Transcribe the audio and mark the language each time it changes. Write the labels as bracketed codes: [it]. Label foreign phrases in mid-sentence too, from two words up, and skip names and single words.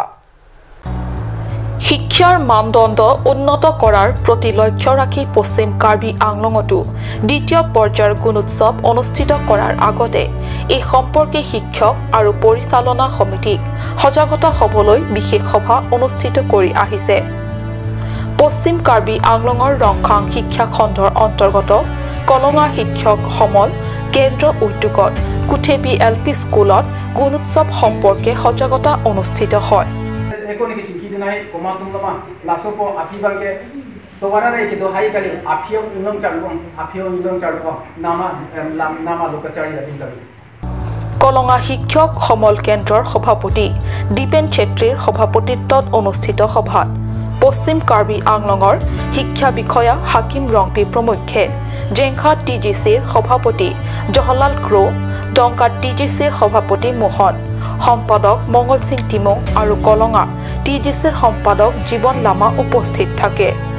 [as] শিক্ষাৰ মানদণ্ড উন্নত কৰাৰ প্ৰতি লক্ষ্য ৰাখি পশ্চিম কাৰ্বি আংলঙতো দ্বিতীয় পৰ্যায়ৰ গুণোৎসৱ অনুষ্ঠিত কৰাৰ আগতে এই সম্পৰ্কে শিক্ষক আৰু পৰিচালনা সমিতিক সজাগতা হ'বলৈ বিশেষ সভা অনুষ্ঠিত কৰি আহিছে। পশ্চিম কাৰ্বি আংলঙৰ ৰংখাং শিক্ষা খণ্ডৰ অন্তৰ্গত কলঙা শিক্ষক সমল কেন্দ্ৰ উদ্যোগত কুঠেবি এলপি স্কুলত গুণোৎসৱ সম্পৰ্কে সজাগতা অনুষ্ঠিত হয়। [mjw] Nai komatum lama lasopo afibalke towara rai ke dohai kali afio inong charbo nama lokachari atin kali [as] কলঙা শিক্ষক সমল কেন্দ্ৰৰ সভাপতি দীপেন চেত্ৰীৰ সভাপতিত্বত অনুষ্ঠিত সভাত পশ্চিম কাৰ্বি আংলঙৰ শিক্ষা বিষয়া হাকিম ৰংপি প্ৰমুখ্যে জেংখা টিজিচিৰ সভাপতি জহলাল ক্ৰো, ডংকা টিজিচিৰ সভাপতি মোহন, সম্পাদক মঙ্গল সিং টিমং আৰু কলঙা টিজিচিৰ সম্পাদক জীৱন লামা উপস্থিত থাকে।